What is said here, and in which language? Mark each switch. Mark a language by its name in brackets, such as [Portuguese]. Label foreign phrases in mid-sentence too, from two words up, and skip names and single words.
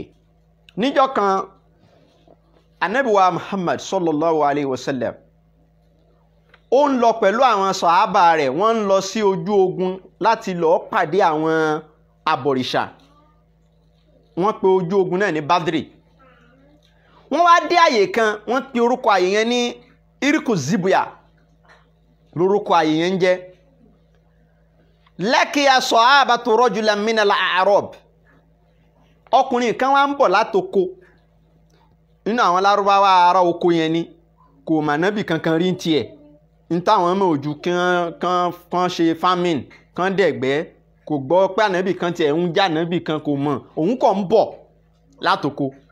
[Yoruba] Níjọ́ kan, Ànábì wa Muhammad [Arabic] صلى الله عليه وسلم, [Yoruba] ó ń lọ pẹ̀lú àwọn sàhábà rẹ̀, wọ́n ń lọ sí ojú ogun láti lọ pàdé àwọn abọ̀rìṣà. Wọ́n pe ojú ogun náà ní Badri. Wọ́n wá dé àyè kan, wọ́n pe orúkọ àyè yẹn ní Iriku Zibuya. Lórúkọ àyè yẹn jẹ́. [Arabic] لقي صحابة رجلا من الأعراب. [Yoruba] Ọkùnrin kan wá ń bọ̀ látoko. Nínú àwọn Lárúbáwá ará oko yẹn ni, kò mà nábì kankan rí tiẹ̀. Ní táwọn ọmọ ojú kan ṣe famine, kan dẹ̀gbẹ́, kò gbọ́ pé ànábì kan tiẹ̀ ń já ànábì kan kò mọ̀, òun kàn ń bọ̀ látoko.